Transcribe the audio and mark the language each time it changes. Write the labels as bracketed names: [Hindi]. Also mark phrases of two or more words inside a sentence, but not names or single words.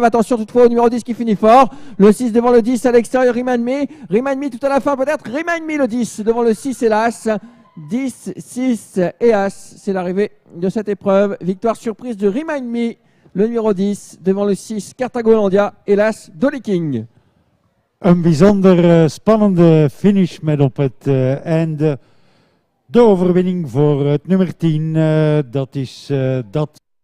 [French] Attention toutefois au numéro 10 qui finit fort. Le 6 devant le 10 à l'extérieur, Rayman Me. Rayman Me tout à la fin peut-être. Rayman Me le 10 devant le 6 hélas. 10, 6 et As, c'est l'arrivée de cette épreuve. Victoire surprise de Rayman Me, le numéro 10, devant le 6, Cartago Hollandia, hélas, Dolly King. [Dutch] Een bijzonder spannende finish met op het einde de overwinning voor het nummer 10. Dat is dat